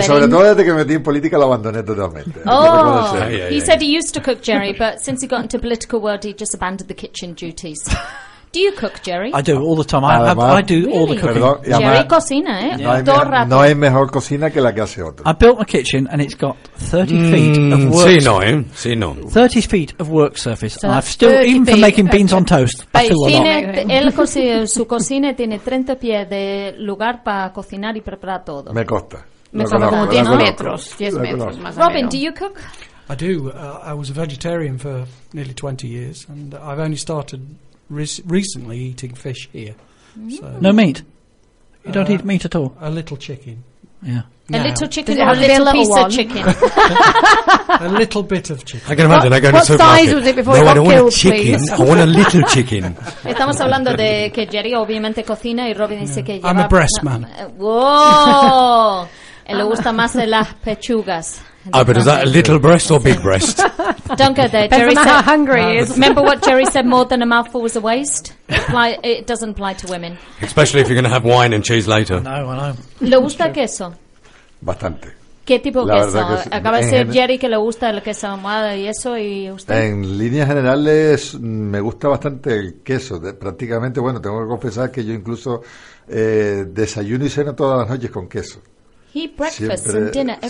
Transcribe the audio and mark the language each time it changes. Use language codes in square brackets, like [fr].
[es] Que sobre todo desde que metí en política lo abandoné totalmente. [en] Oh, he said he used to cook, Jerry, but since he got into political world, he just abandoned the kitchen duties. Do you cook, Jerry? I do all the time. I do all the cooking. Perdón, [es] y además, Jerry cocina, ¿eh? No hay mejor cocina que la que hace otro. [en] I built a kitchen and it's got 30 feet of work. [es] Sí, no, ¿eh? Sí, no. [en] 30 feet of work surface. So I've still, even for making beans on toast, I feel [es] su cocina tiene 30 pies de lugar para cocinar y preparar todo. Me costa. Como 10 metros. [en] Robin, do you cook? I do. I was a vegetarian for nearly 20 years and I've only started... recently eating fish here. So. No meat? You don't eat meat at all? A little chicken. Yeah. A little chicken or a little piece of chicken? A little bit of chicken. I can imagine. What, I go to what size was it before no, it got killed, I don't want a chicken. Please. I want a little chicken. [es] Estamos hablando de que Jerry obviamente cocina y Robin dice que lleva... [en] I'm a breast man. [es] Whoa! Le gusta más de las pechugas. [en] Oh, but is that a little breast or big breast? Don't go there. Jerry said, how hungry he is. Remember what Jerry said, more than a mouthful was a waste? It doesn't apply to women. Especially if you're going to have wine and cheese later. No, I know. [es] ¿Le gusta el queso? Bastante. ¿Qué tipo de queso? Acaba de decir Jerry que le gusta el queso ahumado y eso, ¿y usted? En líneas generales, me gusta bastante el queso. Prácticamente, bueno, tengo que confesar que yo incluso desayuno y ceno todas las noches con queso. [en] He breakfasts siempre, and dinner every